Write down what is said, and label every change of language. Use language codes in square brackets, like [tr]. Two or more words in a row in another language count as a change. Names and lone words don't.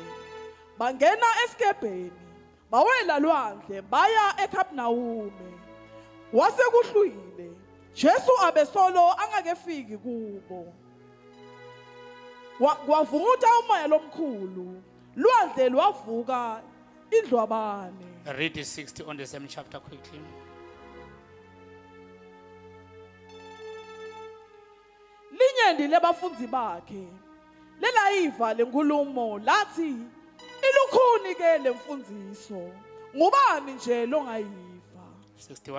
[ss] Bangena esikebheni bawela lwandle baya eKapenawume. Wase kuhlwile Jesu abesolo angakefiki kubo. Kwavutha umoya lomkhulu lwandle lwavuka indlwabane. [en] Read the 60 on the same chapter quickly. [ss] Linyendi lebafunzi bakhe lelayiva lenkulumo lathi ilukhuni ke lemfundiso ngubani nje longayiva. 61.